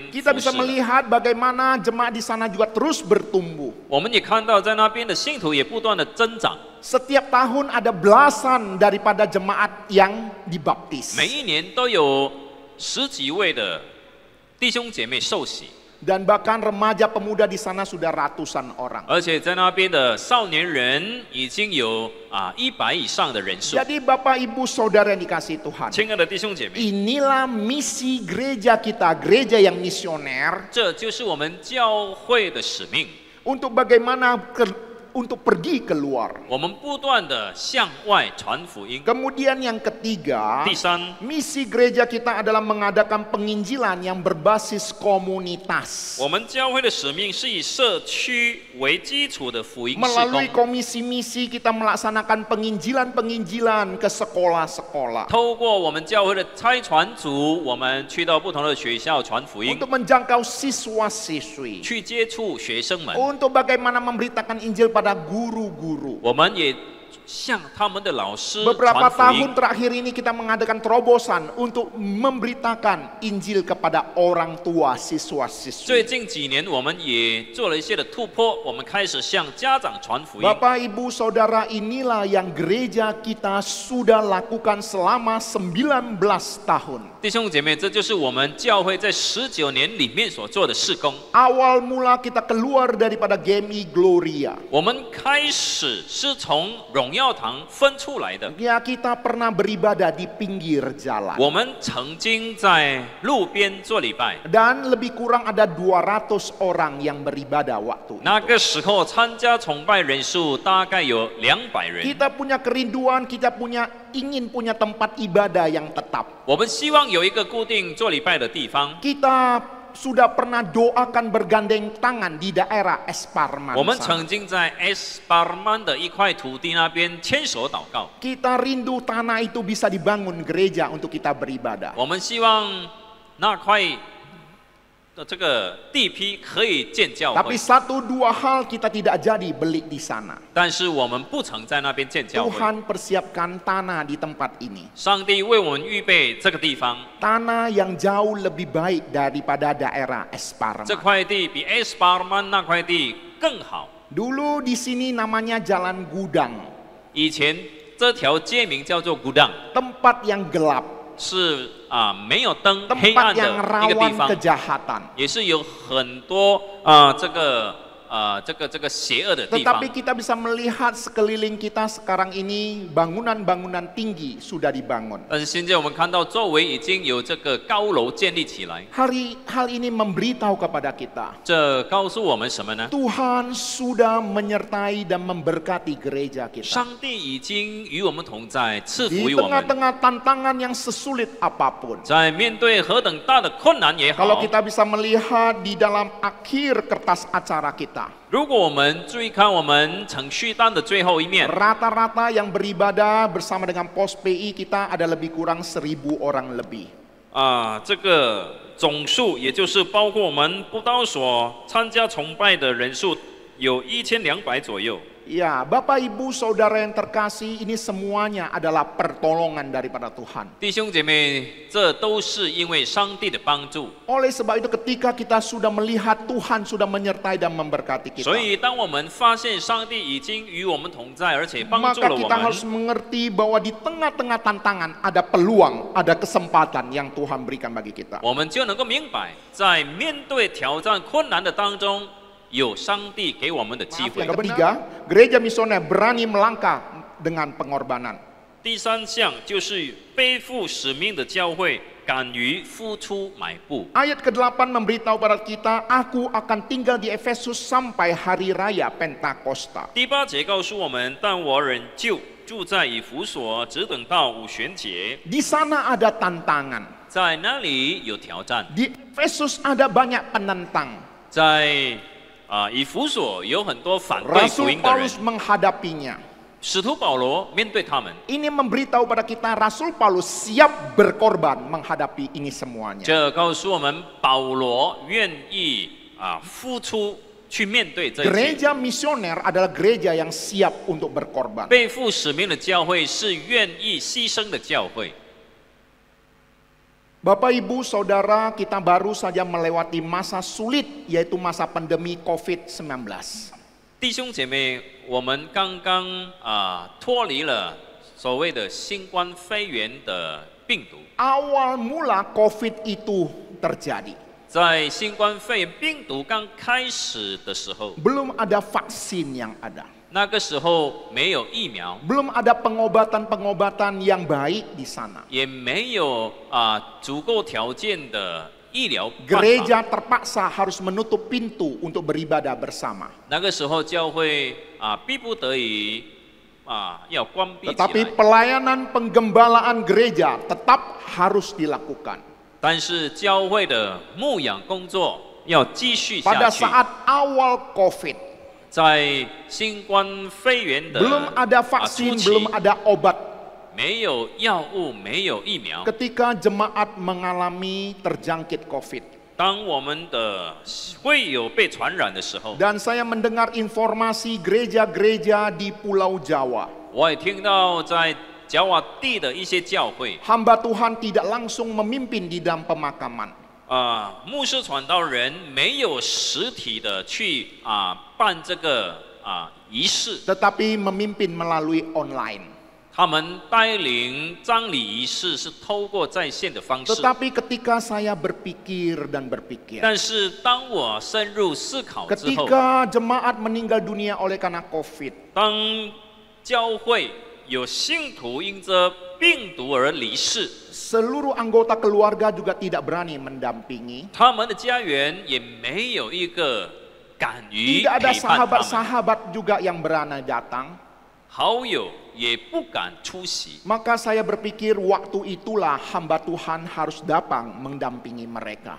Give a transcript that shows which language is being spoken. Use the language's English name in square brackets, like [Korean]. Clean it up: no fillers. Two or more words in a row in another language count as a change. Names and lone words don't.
[Indonesian] Kita [Chinese] 服 [Indonesian] bisa [Chinese] 侍了。 [Indonesian] melihat bagaimana jemaat di sana juga terus bertumbuh. [Chinese] 我们也看到在那边的信徒也不断的增长， [Indonesian] Setiap tahun ada belasan daripada jemaat yang dibaptis. [Chinese] 每一年都有10几位的弟兄姐妹受洗。 [Indonesian] Dan bahkan remaja pemuda di sana sudah ratusan orang. [Chinese] 而且在那边的少年人已经有100以上的人数。 [Indonesian] Jadi Bapak Ibu Saudara yang dikasihi Tuhan, [Chinese] 亲爱的弟兄姐妹， [Indonesian] inilah misi gereja kita, gereja yang misioner, [Chinese] 这就是我们教会的使命。 [Indonesian] untuk bagaimana untuk pergi keluar. [Chinese] 我们不断的向外传福音。 [Indonesian] Kemudian yang ketiga, [Chinese] 第三， [Indonesian] misi gereja kita adalah mengadakan penginjilan yang berbasis komunitas. [Chinese] 我们教会的使命是以社区为基础的福音事 [Indonesian] Melalui [Chinese] 工。 [Indonesian] komisi misi kita melaksanakan penginjilan-penginjilan ke sekolah-sekolah. [Chinese] 透过我们教会的差传组，我们去到不同的学校传福音， [Indonesian] Untuk menjangkau siswa-siswi. [Chinese] 去接触学生们。 [Indonesian] Untuk bagaimana memberitakan Injil pada guru-guru. [Chinese] 我们也向他们的老师 [Indonesian] Beberapa [Chinese] 传福 [Indonesian] tahun [Chinese] 音。 [Indonesian] terakhir ini kita mengadakan terobosan untuk memberitakan Injil kepada orang tua [Chinese] 最 [Indonesian] siswa-siswi. [Chinese] 近几年，我们也做了一些的突破，我们开始向家长传福音。 [Indonesian] Bapak, Ibu, Saudara, inilah yang gereja kita sudah lakukan selama 19 tahun. [Chinese] 弟兄姐妹，这就是我们教会在19年里面所做的事工。 [Indonesian] Awal mula kita keluar daripada GMI Gloria. [Chinese] 我们开始是从荣耀堂分出来的， [Indonesian] Ya, kita pernah beribadah di pinggir jalan. [Chinese] 我们曾经在路边做礼拜。 [Indonesian] Dan lebih kurang ada 200 orang yang beribadah waktu itu. [Chinese] 那个时候参加崇拜人数大概有200人。 [Indonesian] Kita punya kerinduan, kita ingin punya tempat ibadah yang tetap. [Chinese] 我们希望有一个固定做礼拜的地方。 [Indonesian] Kita sudah pernah doakan bergandeng tangan di daerah Esparman [Chinese] 我们 [Indonesian] sana. [Chinese] 曾经在 Esparman 的一块土地那边牵手祷告。 [Indonesian] Kita rindu tanah itu bisa dibangun gereja untuk kita beribadah. [Chinese] 我们希望那块的这个地批可以建教 [Indonesian] Tapi [Chinese] 会， [Indonesian] satu dua hal kita tidak jadi beli di sana. [Chinese] 但是我们不曾在那边建教会。 [Indonesian] Tuhan persiapkan tanah di tempat ini. [Chinese] 上帝为我们预备这个地方， [Indonesian] Tanah yang jauh lebih baik daripada daerah Esparman. [Chinese] 这块地比 Esparman 那块地更好。 [Indonesian] Dulu di sini namanya Jalan Gudang. [Chinese] 以前这条街名叫做 Gudang， [Indonesian] Tempat yang gelap. [Chinese] 是没有灯、黑 [Indonesian] Tempat [Chinese] 暗的 [Indonesian] yang [Chinese] 一个地 [Indonesian] rawan [Chinese] 方， [Indonesian] kejahatan. [Chinese] 也是有很多这个邪恶的地方 [Indonesian] Tetapi。kita bisa melihat sekeliling kita sekarang ini bangunan-bangunan tinggi sudah dibangun. [Chinese] 但是现在我们看到周围已经有这个高楼建立起来， [Indonesian] Hal ini memberitahu kepada kita. [Chinese] 这告诉我们什么呢？ [Indonesian] Tuhan sudah menyertai dan memberkati gereja kita. [Chinese] 上帝已经与我们同在，赐 [Indonesian] Di [Chinese] 福于我们。 [Indonesian] tengah-tengah tantangan yang sesulit apapun. [Chinese] 在面对何等大的困难也好， [Indonesian] Kalau kita bisa melihat di dalam akhir kertas acara kita. [Chinese] 如果我们注意看我们程序单的最后一面， [Indonesian] Rata-rata yang beribadah bersama dengan pos PI kita ada lebih kurang 1000 orang lebih. [Chinese] 这个总数也就是包括我们布道所参加崇拜的人数有1200左右。 [Indonesian] Ya, Bapak Ibu Saudara yang terkasih, ini semuanya adalah pertolongan daripada Tuhan. [Chinese] 弟兄姐妹，这都是因为上帝的帮助。 [Indonesian] Oleh sebab itu ketika kita sudah melihat Tuhan sudah menyertai dan memberkati kita, [Chinese] 所以，当我们发现上帝已经与我们同在，而且帮助 [Indonesian] maka [Chinese] 了我 [Indonesian] kita harus [Chinese] 们， [Indonesian] mengerti bahwa di tengah-tengah tantangan ada peluang, ada kesempatan yang Tuhan berikan bagi kita. [Chinese] 我们就能够明白，在面对挑战困难的当中，有上帝给我们的机 [Indonesian] Maaf, [Chinese] 会 [Indonesian] yang。ketiga, gereja misioner berani melangkah dengan pengorbanan. [Chinese] 第三项就是背负使命的教会，敢于付出买布。 [Indonesian] Ayat ke-8 memberitahu pada kita, aku akan tinggal di Efesus sampai hari raya Pentakosta. [Chinese] 第8节告诉我们，但我仍旧住在以弗所，只等到五旬节， [Indonesian] Di sana ada tantangan. [Chinese] 在那里有挑战， [Indonesian] Di Efesus ada banyak penentang. [Chinese] 在以弗所有很多反对福 [Indonesian] Rasul [Chinese] 音的人， [Indonesian] Paulus menghadapinya. [Chinese] 使徒保罗面对他们， [Indonesian] Ini memberitahu pada kita Rasul Paulus siap berkorban menghadapi ini semuanya. [Chinese] 这告诉我们保罗愿意付出去面对这一切。 [Indonesian] Gereja misioner adalah gereja yang siap untuk berkorban. [Chinese] 背负使命的教会是愿意牺牲的教会。 [Indonesian] Bapak Ibu Saudara, kita baru saja melewati masa sulit, yaitu masa pandemi COVID-19. [Chinese] 弟兄姐妹，我们刚刚脱离了所谓的新冠肺炎的病毒。 [Indonesian] Awal mula COVID itu terjadi. [Chinese] 在新冠肺炎病毒刚开始的时候， [Indonesian] Belum ada vaksin yang ada. [Chinese] 那个时候没有疫苗， [Indonesian] Belum ada pengobatan-pengobatan yang baik di sana. [Chinese] 也没有足够条件的医疗办法。 [Indonesian] Gereja terpaksa harus menutup pintu untuk beribadah bersama. [Chinese] 那个时候教会逼不得已要关闭起 [Indonesian] Tetapi [Chinese] 来， [Indonesian] pelayanan penggembalaan gereja tetap harus dilakukan. [Chinese] 但是教会的牧养工作要继续 [Indonesian] Pada [Chinese] 下去。 [Indonesian] saat awal COVID, [Chinese] 在新冠肺炎的 [Indonesian] belum ada [Chinese] 初 [Indonesian] vaksin, [Chinese] 期 [Indonesian] belum ada obat. [Chinese] 没有药物，没有疫苗。 [Indonesian] Ketika jemaat mengalami terjangkit COVID. [Chinese] 当我们的会有被传染的时候， [Indonesian] Dan saya mendengar informasi gereja-gereja di Pulau Jawa. [Chinese] 我也听到在爪哇地的一些教会， [Indonesian] hamba Tuhan tidak langsung memimpin di dalam pemakaman. [Chinese] 牧师传道人没有实体的去办这个仪式， [Indonesian] Tetapi memimpin melalui online. [Chinese] 他们带领葬礼仪式是透过在线的方式。 [Indonesian] Tetapi ketika saya berpikir dan berpikir, [Chinese] 但是当我深入思考之后， [Indonesian] ketika jemaat meninggal dunia oleh karena COVID, [Chinese] 当教会有信徒因着病毒而离世， [Indonesian] seluruh anggota keluarga juga tidak berani mendampingi. [Chinese] 他们的家园也没有一个敢于 [Indonesian] Tidak ada [Chinese] 陪伴他们， [Indonesian] sahabat-sahabat juga yang berani datang. [Chinese] 好友也不敢出席。 [Indonesian] Maka saya berpikir waktu itulah hamba Tuhan harus datang mendampingi mereka.